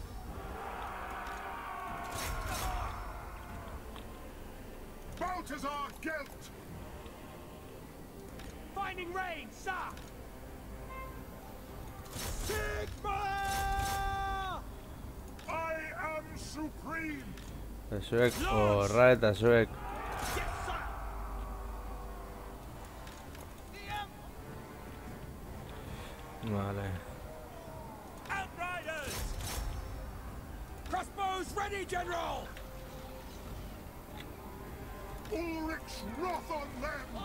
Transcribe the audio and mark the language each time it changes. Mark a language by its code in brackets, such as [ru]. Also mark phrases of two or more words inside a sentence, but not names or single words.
[en] Balthazar Gelt! Finding range, sir! Sigmar! I am supreme! [eu] Eta zuek, horra eta zuek. [en] Yes, sir! Vale. Outriders! Crossbows ready, General! Ulrich's wrath on them!